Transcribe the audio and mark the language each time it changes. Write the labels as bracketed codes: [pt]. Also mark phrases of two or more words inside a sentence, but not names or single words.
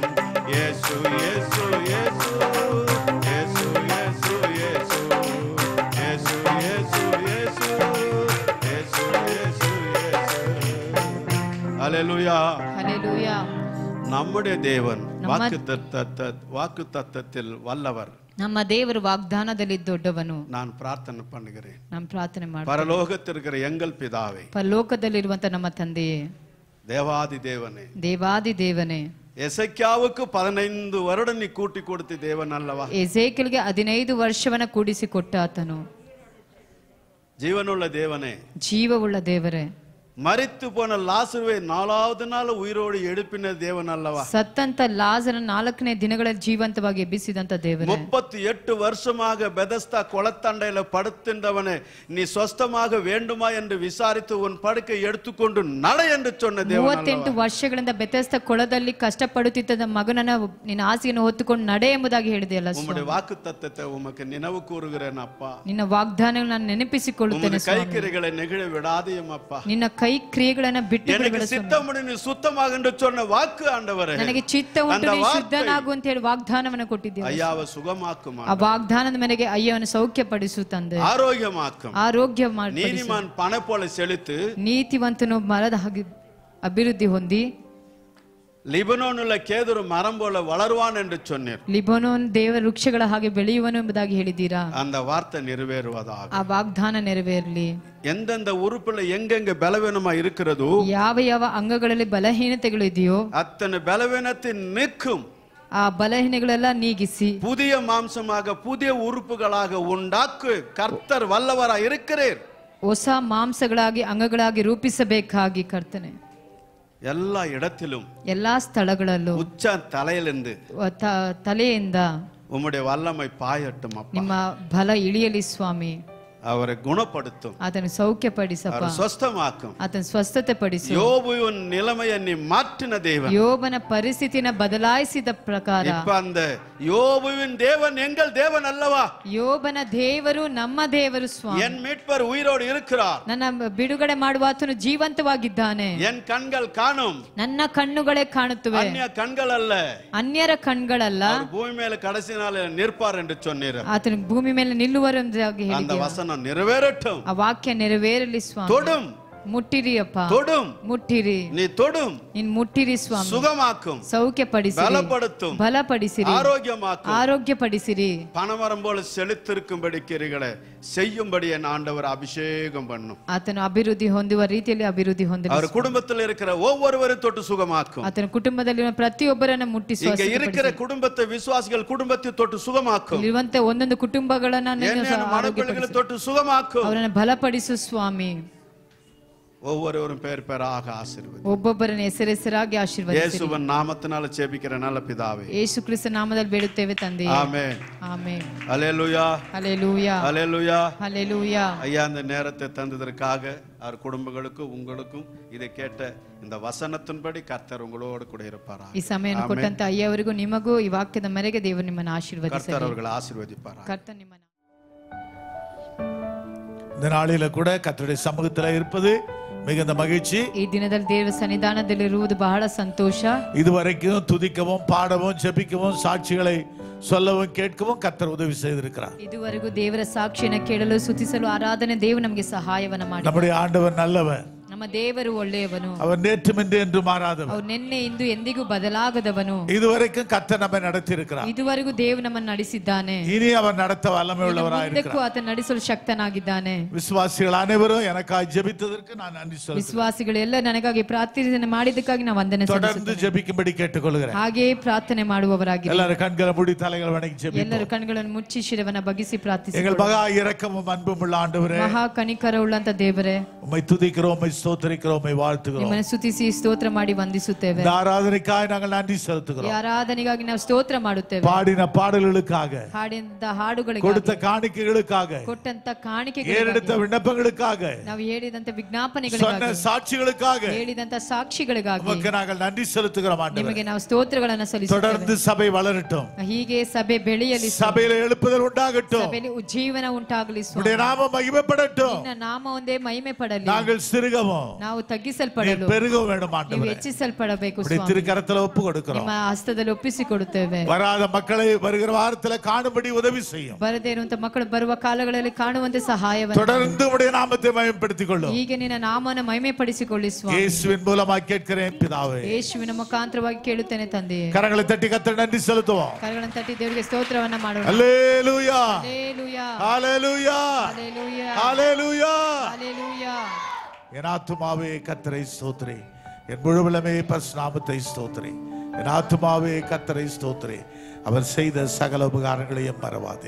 [ta] இயேசு இயேசு இயேசு இயேசு இயேசு இயேசு இயேசு இயேசு இயேசு இயேசு இயேசு இயேசு. ஹல்லேலூயா ஹல்லேலூயா. நம்முடைய தேவன் வாக்கு தத்தத்தில் வல்லவர். [kn] ನಮ್ಮ ದೇವರು ವಾಗ್ದಾನದಲ್ಲಿ ದೊಡ್ಡವನು. [ta] நான் பிரார்த்தனை பண்ணுகிறேன். [kn] ನಾನು ಪ್ರಾರ್ಥನೆ ಮಾಡ್ತೀನಿ. [ta] பரலோகத்தில் இருக்கிற எங்கள் பிதாவே, [kn] ಪರಲೋಕದಲ್ಲಿರುವಂತ ನಮ್ಮ ತಂದೆಯೇ, [ta] தேவாதி தேவனே, [kn] ದೇವಾದಿ ದೇವನೇ, [ta] எசேக்கியாவுக்கு 15 வருடம் நீ கூட்டி கொடுத்த தேவன் அல்லவா? [kn] ಎಸೇಕಿಯಲ್ಗೆ 15 ವರ್ಷವನ್ನ ಕೂಡಿಸಿ ಕೊಟ್ಟ ಆತನು. [ta] ஜீவனுள்ள தேவனே, [kn] ಜೀವವುಳ್ಳ ದೇವರೇ, [ta] மரித்து போன லாசருவை 4வது நாள் உயிரோடு எழுப்பின தேவன் அல்லவா? [kn] ಸತ್ತಂತ ಲಾಜರ 4ನೇ ದಿನಗಳಲ್ಲಿ ಜೀವಂತವಾಗಿ ಎಬ್ಬಿಸಿದಂತ ದೇವರೇ, [ta] 38 வருஷமாக பெதஸ்தா குளத்தண்டையில படுத்திருந்தவனே, நீ சொஸ்தமாக வேண்டுமா என்று விசாரித்து உன் படுக்கை எடுத்துக்கொண்டு நட என்று சொன்ன தேவன் அல்லவா? [kn] 38 ವರ್ಷಗಳಿಂದ ಬೆತೆಸ್ದ ಕೊಳದಲ್ಲಿ ಕಷ್ಟಪಡುತ್ತಿದ್ದ ಮಗನನ್ನ ನಿನ್ನ ಹಾಸಿಗೆಯನ್ನು ಹೊತ್ತುಕೊಂಡು ನಡೆ ಎಂಬುದಾಗಿ ಹೇಳಿದೆಯಲ್ಲ. [ta] உம்முடைய வாக்குத்தத்தத்தை உமக்கு நினைவு கூறுகிறேன் அப்பா. [kn] ನಿನ್ನ ವಾಗ್ದಾನಗಳನ್ನು ನಾನು ನೆನಪಿಸಿಕೊಳ್ಳುತ್ತೇನೆ. [ta] கைக்கிரைகளை நெகிழ விடாதேயும் அப்பா. [kn] ನಿನ್ನ ಕೈ ಕ್ರಿಯೆಗಳನ್ನು ಬಿಟ್ಟು [ta] எனக்கு சித்தமுடி நீ சுத்தமாக என்று சொன்ன வாக்கு ஆண்டவரೇ, [kn] ನನಗೆ ಚಿತ್ತ ಉಂಟು ನೀ ಶುದ್ಧನಾಗು ಅಂತ ಹೇಳಿ ವಾಗ್ದಾನವನ್ನು ಕೊಟ್ಟಿದ್ದೀಯ. [ta] ஐயாவை சுகமாக்கும், [kn] ಆ ವಾಗ್ದಾನದ ಮೇರೆಗೆ ಅಯ್ಯವನ್ನು ಸೌಖ್ಯಪಡಿಸು ತಂದೆ, [ta] ஆரோக்கியமாக்கும், [kn] ಆರೋಗ್ಯ ಮಾಡಿ, [ta] நீதிமான் பனை போல செழித்து, [kn] ನೀತಿವಂತನು ಮರದ ಹಾಗೆ ಅಭಿವೃದ್ಧಿ ಹೊಂದಿ, [ta] லிபனோனுள்ள கேதுரு மரம் போல வளருவான் என்று சொன்னீர். [kn] ಲಿಬನೋನ್ ದೇವ ವೃಕ್ಷಗಳ ಹಾಗೆ ಬೆಳೆಯುವನು ಎಂಬುದಾಗಿ ಹೇಳಿದ್ದೀರಾ. [ta] அந்த வார்த்தை நிறைவேறுவதாக. [kn] ಆ ವಾಗ್ದಾನ ನೆರವೇರಲಿ. [ta] எந்தெந்த உறுப்புல எங்கெங்க பலவீனமா இருக்கிறதோ, [kn] ಯಾವ ಯಾವ ಅಂಗಗಳಲ್ಲಿ ಬಲಹೀನತೆಗಳು ಇದೆಯೋ [ta] அத்தனை பலவீனத்தை நீக்கும், [kn] ಆ ಬಲಹೀನಗಳೆಲ್ಲ ನೀಗಿಸಿ [ta] புதிய மாம்சமாக புதிய உறுப்புகளாக உண்டாக்கு கர்த்தர் வல்லவராய் இருக்கிறீர். [kn] ಹೊಸ ಮಾಂಸಗಳಾಗಿ ಅಂಗಗಳಾಗಿ ರೂಪಿಸಬೇಕಾಗಿ ಕರ್ತನೆ [ta] எல்லா இடத்திலும் [kn] ಎಲ್ಲಾ ಸ್ಥಳಗಳಲ್ಲೂ [ta] உச்ச தலையிலிருந்து [kn] ತಲೆಯಿಂದ [ta] உம்முடைய வல்லமை பாயட்டும் அப்பா. [kn] ನಿಮ್ಮ ಬಲ ಇಳಿಯಲಿ ಸ್ವಾಮಿ. [ta] அவரை குணப்படுத்தும், [kn] ಆತನು ಸೌಖ್ಯಪಡಿಸಪ್ಪ, [ta] ಸ್ವಸ್ಥಮಾக்கும், [kn] ಆತನು ಸ್ವಸ್ಥತೆ ಪಡಿಸು. [ta] யோபுவின் நிலைமையை நீ மாற்றின தேவன், [kn] ಯೋಬನ ಪರಿಸ್ಥಿತಿನ ಬದಲಾಯಿಸಿದ ಪ್ರಕಾರ [ta] இப்ப அந்த யோபுவின் தேவன் எங்கள் தேவன் அல்லவா? [kn] ಯೋಬನ ದೇವರು ನಮ್ಮ ದೇವರು ಸ್ವಾಮಿ. [ta] என் மீட்பர் உயிரோடு இருக்கிறார், [kn] ನನ್ನ ಬಿಡುಗಡೆ ಮಾಡುವ ಆತನು ಜೀವಂತವಾಗಿದ್ದಾನೆ. [ta] என் கண்கள் காணும், [kn] ನನ್ನ ಕಣ್ಣುಗಳೇ ಕಾಣುತ್ತವೆ, [ta] அந்நிய கண்கள் அல்ல, [kn] ಅನ್ಯರ ಕಣ್ಗಳಲ್ಲ. [ta] பூமி மேல கடைசி நாள் நிற்பார் என்று சொன்னீர். [kn] ಆತನು ಭೂಮಿ ಮೇಲೆ ನಿಲ್ಲುವರು ಎಂಬುದಾಗಿ [ta] அந்த [kn] ಹೇಳಿದ್ದೀಯ. [ta] வசனம் நிறைவேறட்டும், [kn] ಆ ವಾಕ್ಯ ನೆರವೇರಲಿ ಸ್ವಾಮಿ. [ta] தொடும், [kn] ಮುಟ್ಟಿರಿ ಅಪ್ಪ, [ta] தொடும். [kn] ಮುಟ್ಟಿರಿ, [ta] நீ தொடும். [kn] ನೀನ್ ಮುಟ್ಟಿರಿ ಸ್ವಾಮಿ, [ta] சுகமாக்கும், [kn] ಸೌಖ್ಯಪಡಿಸಿರಿ, [ta] பலப்படுத்தும், [kn] ಬಲಪಡಿಸಿರಿ, [ta] ஆரோக்கியமாக்கும், [kn] ಆರೋಗ್ಯಪಡಿಸಿರಿ. [ta] பனமரம் போல செழித்திருக்கும்படி கிரிகளை செய்யும்படி என் ஆண்டவர் அபிஷேகம் பண்ணும். [kn] ಆತನು ಅಭಿವೃದ್ಧಿ ಹೊಂದುವ ರೀತಿಯಲ್ಲಿ ಅಭಿವೃದ್ಧಿ ಹೊಂದಲಿ. [ta] அவர் குடும்பத்தில் இருக்கிற ஒவ்வொருவரையும் தொட்டு சுகமாக்கும். [kn] ಆತನ ಕುಟುಂಬದಲ್ಲಿರುವ ಪ್ರತಿಯೊಬ್ಬರನ್ನ ಮುಟ್ಟಿ [ta] இங்க இருக்கிற குடும்பத்தை விசுவாசிகள் குடும்பத்தை தொட்டு சுகமாக்கும். [kn] ಇರುವಂತ ಒಂದೊಂದು ಕುಟುಂಬಗಳನ್ನ [ta] மனப்பிள்ளைகளை தொட்டு சுகமாக்கும். [kn] ಅವರನ್ನ ಬಲಪಡಿಸು ಸ್ವಾಮಿ. [ta] ஒவ்வொருவரும் பேர் பேராக ஆசீர்வதி. [kn] ಒಬ್ಬೊಬ್ಬರನ್ನ ಹೆಸರೆಸರಾಗಿ ಆಶೀರ್ವದಿಸಿ. [ta] இயேசுவின் நாமத்தினால ಜெபிக்கிற நல்ல பிதாவே, [kn] ಯೇಸು ಕ್ರಿಸ್ತನ ನಾಮದಲ್ಲಿ ಬೇಡುತ್ತೇವೆ ತಂದೆಯೇ. [ta] ஆமென். [kn] ಆಮೆನ್. [ta] ஹல்லேலூயா. ஹல்லேலூயா. ஹல்லேலூயா. ஹல்லேலூயா. ஐயா, இந்த நேரத்தை தந்ததற்காக அவர் குடும்பங்களுக்கும் உங்களுக்கும் இதை கேட்ட இந்த வசனத்தின்படி கர்த்தர் உங்களோடு கூட இருப்பாராக. [kn] ಈ ಸಮಯವನ್ನು ಕೊಟ್ಟಂತ ಅಯ್ಯವರಿಗೂ ನಿಮಗೂ ಈ ವಾಕ್ಯದ ಮೇರೆಗೆ ದೇವರು ನಿಮ್ಮನ್ನು ಆಶೀರ್ವದಿಸಲಿ. [ta] கர்த்தர் அவர்களை ஆசீர்வதிப்பாராக. [kn] ಕರ್ತನು ನಿಮ್ಮನ್ನು [ta] இந்த நாளில கூட கர்த்தருடைய சமூகத்தில் இருப்பது மிகுந்த மகிழ்ச்சி. [kn] ಈ ದಿನದಲ್ಲಿ ದೇವರ ಸನ್ನಿಧಾನದಲ್ಲಿರುವುದು ಬಹಳ ಸಂತೋಷ. [ta] இதுவரைக்கும் துதிக்கவும் பாடவும் ஜெபிக்கவும் சாட்சிகளை சொல்லவும் கேட்கவும் கர்த்தர் உதவி செய்திருக்கிறார். [kn] ಇದುವರೆಗೂ ದೇವರ ಸಾಕ್ಷಿಯನ್ನು ಕೇಳಲು ಸ್ತುತಿಸಲು ಆರಾಧನೆ ದೇವರು ನಮಗೆ ಸಹಾಯವನ್ನ ಮಾಡಿ. [ta] நம்முடைய ஆண்டவர் நல்லவர். [kn] ನಮ್ಮ ದೇವರು ಒಳ್ಳೆಯವನು. [ta] அவர் நேற்றும் இன்று என்று மாறாதவர். [kn] ಅವರು ನಿನ್ನೆ ಇಂದು ಎಂದಿಗೂ ಬದಲಾಗದವನು. [ta] இதுவரைக்கும் கர்த்தர் நம்மை நடத்தி இருக்கிறார். [kn] ಇದುವರೆಗೂ ದೇವರು ನಮ್ಮನ್ನು ನಡೆಸಿದ್ದಾನೆ. [ta] இனி அவர் நடத்த வல்லமை உள்ளவராய் இருக்கிறார். [kn] ಆತ ನಡೆಸಲು ಶಕ್ತನಾಗಿದ್ದಾನೆ. [ta] விசுவாசிகள் அனைவரும் எனக்காக ஜெபித்ததற்கு நான் நன்றி சொல்கிறேன். [kn] ವಿಶ್ವಾಸಿಗಳು ಎಲ್ಲ ನನಗಾಗಿ ಪ್ರಾರ್ಥನೆ ಮಾಡಿದ್ದಕ್ಕಾಗಿ ನಾನು ವಂದನೆ [ta] தொடர்ந்து [kn] ಸಲ್ಲಿಸುತ್ತೇನೆ. [ta] ஜெபிக்கும்படி கேட்டுக்கொள்கிறேன். [kn] ಹಾಗೆಯೇ ಪ್ರಾರ್ಥನೆ ಮಾಡುವವರಾಗಿ [ta] எல்லாரும் கண்களை மூடி தலைகளை வணங்கி ஜெபிப்போம். [kn] ಎಲ್ಲರೂ ಕಣ್ಣುಗಳನ್ನು ಮುಚ್ಚಿ ಶಿರವನ್ನು ಬಗ್ಗಿಸಿ ಪ್ರಾರ್ಥಿಸಿ. [ta] எங்கள் மகா இரக்கமும் அன்பும் உள்ள ஆண்டவரே, [kn] ಮಹಾ ಕನಿಕರವುಳ್ಳಂತ ದೇವರೇ, [ta] உம்மை துதிக்கிறோம், உம்மை ஸ்தோத்திரிக்கிறோம், உம்மை வாழ்த்துகிறோம். [kn] ನಿಮ್ಮನ್ನು ಸ್ತುತಿಸಿ ಸ್ತೋತ್ರ ಮಾಡಿ ವಂದಿಸುತ್ತೇವೆ. [ta] இந்த ஆராதனைக்காக நாங்கள் நன்றி செலுத்துகிறோம். [kn] ಈ ಆರಾಧನೆಗಾಗಿ ನಾವು ಸ್ತೋತ್ರ ಮಾಡುತ್ತೇವೆ. [ta] பாடின பாடல்களுக்காக, [kn] ಹಾಡಿದ ಹಾಡುಗಳಿಗೆ, [ta] கொடுத்த காணிக்கைகளுக்காக, [kn] ಕೊಟ್ಟಂತ ಕಾಣಿಕೆಗಳಿಗೆ, [ta] ஏறெடுத்த விண்ணப்பங்களுக்காக, [kn] ನಾವು ಹೇಳಿದಂತ [ta] சொன்ன [kn] ವಿಜ್ಞಾಪನೆಗಳಿಗಾಗಿ, [ta] சாட்சிகளுக்காக [kn] ಹೇಳಿದಂತ ಸಾಕ್ಷಿಗಳಿಗಾಗಿ [ta] உமக்கு நாங்கள் நன்றி செலுத்துகிறோம் ஆண்டவரே. [kn] ನಿಮಗೆ ನಾವು ಸ್ತೋತ್ರಗಳನ್ನು ಸಲ್ಲಿಸುತ್ತೇವೆ. [ta] தொடர்ந்து சபை வளரட்டும், [kn] ಹೀಗೆ ಸಭೆ ಬೆಳೆಯಲಿ, [ta] சபையில எழுப்புதல் உண்டாகட்டும், [kn] ಸಭೆಯಲ್ಲಿ ಉಜ್ಜೀವನ ಉಂಟಾಗಲಿ ಸ್ವಾಮಿ. [ta] உம்முடைய நாமம் மகிமைப்படட்டும், [kn] ನಿನ್ನ ನಾಮ ಒಂದೇ ಮಹಿಮೆ ಪಡಲಿ. [ta] நாங்கள் சிறுகவும் [kn] ನಾವು ತಗ್ಗಿಸಲ್ಪಡಲು, [ta] பெருகவும் வேண்டும் [kn] ನೀವು [ta] ஆண்டவரே. [kn] ಹೆಚ್ಚಿಸಲ್ಪಡಬೇಕು [ta] உம்முடைய [kn] ಸ್ವಾಮಿ. [ta] திருக்கரத்துல ஒப்பு கொடுக்கிறோம். [kn] ನಿಮ್ಮ ಹಸ್ತದಲ್ಲಿ ಒಪ್ಪಿಸಿಕೊಡುತ್ತೇವೆ. [ta] வராத மக்களை வருகிற வாரத்துல காணும்படி உதவி செய்யும். [kn] ಬರದೇ ಇರುವಂತ ಮಕ್ಕಳು ಬರುವ ಕಾಲಗಳಲ್ಲಿ ಕಾಣುವಂತೆ ಸಹಾಯವನ್ನು [ta] தொடர்ந்து உம்முடைய நாமத்தை மகிமைப்படுத்திக் கொள்ளும். [kn] ಹೀಗೆ ನಿನ್ನ ನಾಮವನ್ನು ಮಹಿಮೆ ಪಡಿಸಿಕೊಳ್ಳಿ ಸ್ವಾಮಿ. [ta] இயேசுவின் மூலமாக கேட்கிறேன் பிதாவே. [kn] ಯೇಸುವಿನ ಮುಖಾಂತರವಾಗಿ ಕೇಳುತ್ತೇನೆ ತಂದೆಯೇ. [ta] கரங்களை தட்டி கர்த்தருக்கு நன்றி செலுத்துவோம். [kn] ಕರಗಳನ್ನು ತಟ್ಟಿ ದೇವರಿಗೆ ಸ್ತೋತ್ರವನ್ನ ಮಾಡೋಣ. [ta] ஹல்லேலூயா, [kn] ಹಲ್ಲೆಲೂಯಾ, [ta] ஹல்லேலூயா, [kn] ಹಲ್ಲೆಲೂಯಾ, [ta] ஹல்லேலூயா. [kn] ಹಲ್ಲೆಲೂಯಾ. [ta] என் ஆத்துமாவே கர்த்தரை ஸ்தோத்திரி, என் முழுவலமே பரிசுநாமத்தை ஸ்தோத்திரி. என் ஆத்துமாவே கர்த்தரை ஸ்தோத்திரி, அவர் செய்த சகல உபகாரங்களையும் மறவாதே.